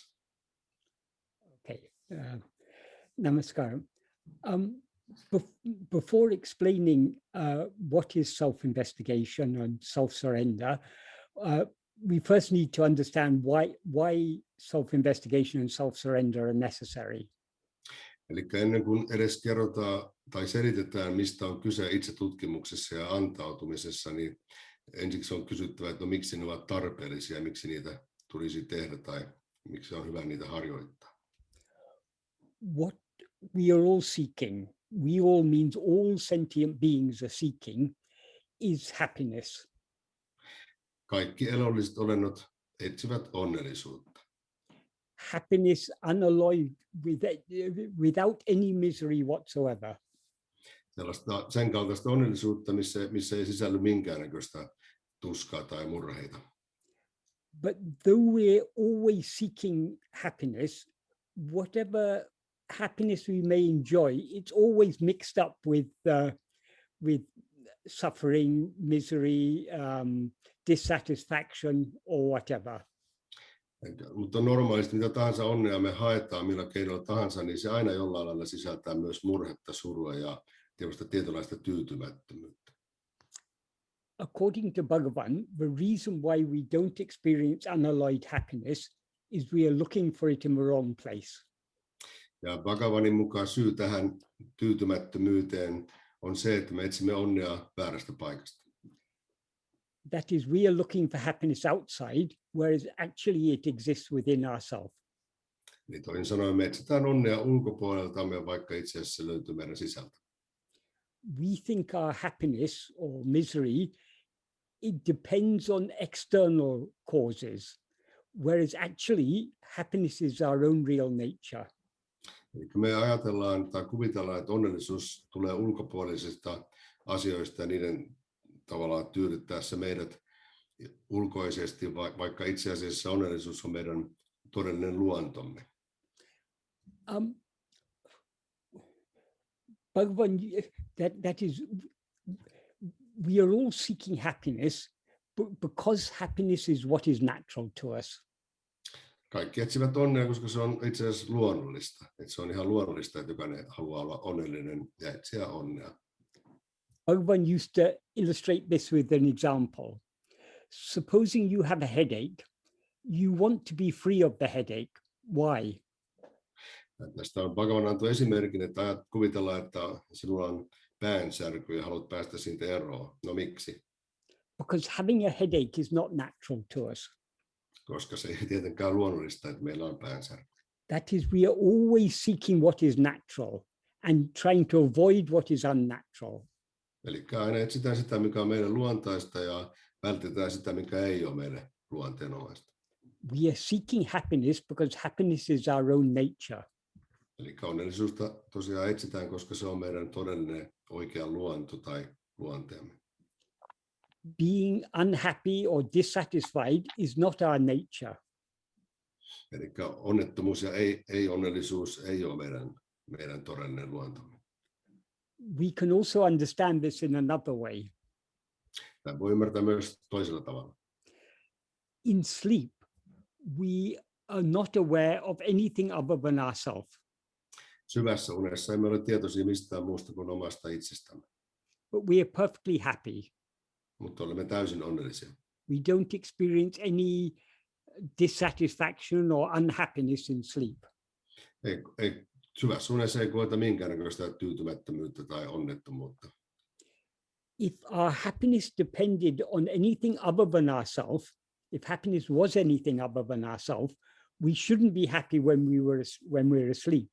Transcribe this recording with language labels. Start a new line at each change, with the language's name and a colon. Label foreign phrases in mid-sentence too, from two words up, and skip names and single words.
English: Okay, namaskaram. Before explaining what is self-investigation and self-surrender, we first need to understand why self-investigation and self-surrender are necessary.
Finnish: Eli ennen kuin edes kerrotaan tai selitetään, mistä on kyse itsetutkimuksessa ja antautumisessa, niin ensiksi on kysyttävä, että miksi ne ovat tarpeellisia, miksi niitä tulisi tehdä tai miksi on hyvä niitä harjoittaa.
English: What we are all seeking, we all means all sentient beings are seeking, is happiness.
Finnish: Kaikki elolliset olennot etsivät onnellisuutta.
English: Happiness unalloyed without any misery whatsoever.
Finnish: Sen kaltaista onnellisuutta, missä ei sisälly minkäännäköistä tuskaa tai murheita.
English: But though we're always seeking happiness, whatever happiness we may enjoy, it's always mixed up with suffering, misery, dissatisfaction, or whatever.
Finnish: Mutta normaalisti mitä tahansa onnea me haetaan millä keinoilla tahansa, niin se aina jollain lailla sisältää myös murhetta, surua ja tietynlaista tyytymättömyyttä.
English: According to Bhagavan, the reason why we don't experience unalloyed happiness is we are looking for it in the wrong place.
Finnish: Ja Bhagavanin mukaan syy tähän tyytymättömyyteen on se, että me etsimme onnea väärästä paikasta.
English: That is, we are looking for happiness outside, whereas actually it exists within ourselves.
Finnish: Niin toisin sanoen me etsitään onnea ulkopuoleltamme, vaikka itse asiassa se löytyy meidän sisältä.
English: We think our happiness or misery, it depends on external causes, whereas actually happiness is our own real nature.
Finnish: Eli me ajatellaan tai kuvitellaan, että onnellisuus tulee ulkopuolisista asioista ja niiden tavallaan tyydyttäessä meidät ulkoisesti, vaikka itse asiassa onnellisuus on meidän todellinen luontomme.
English: Bhagavan, that is, we are all seeking happiness because happiness is what is natural to us.
Finnish: Kaikki etsivät onnea, koska se on itse asiassa luonnollista. Että se on ihan luonnollista, että jokainen haluaa olla onnellinen ja etsiä onnea.
English: Bhagavan used to illustrate this with an example. Supposing you have a headache, you want to be free of the headache. Why?
Finnish: Tästä on Bhagavan antoi esimerkin, että kuvitellaan, että sinulla on päänsärky ja haluat päästä siitä eroon. No miksi?
English: Because having a headache is not natural to us.
Finnish: Koska se ei tietenkään luonnollista, että meillä on päänsärky.
English: That is, we are always seeking what is natural and trying to avoid what is unnatural.
Finnish: Eli aina etsitään sitä, mikä on meidän luontaista ja vältetään sitä, mikä ei ole meille luonteenomaista.
English: We are seeking happiness because happiness is our own nature.
Finnish: Eli onnellisuutta tosiaan etsitään, koska se on meidän todellinen oikea luonto tai luonteemme.
English: Being unhappy or dissatisfied is not our nature.
Finnish: Eli onnettomuus ja ei-onnellisuus ei ole meidän todellinen luontomme.
English: We can also understand this in another way.
Finnish: Tämä voi ymmärtää myös toisella tavalla.
English: In sleep, we are not aware of anything other than ourselves.
Finnish: Syvässä unessa emme ole tietoisia mistään muusta kuin omasta itsestämme.
English: But we are perfectly happy.
Finnish: Mutta olemme täysin onnellisia.
English: We don't experience any dissatisfaction or unhappiness in sleep.
Finnish: Syvässä unessa ei koeta minkäännäköistä tyytymättömyyttä tai onnettomuutta.
English: If our happiness depended on anything other than ourselves, if happiness was anything other than ourselves, we shouldn't be happy when we're asleep.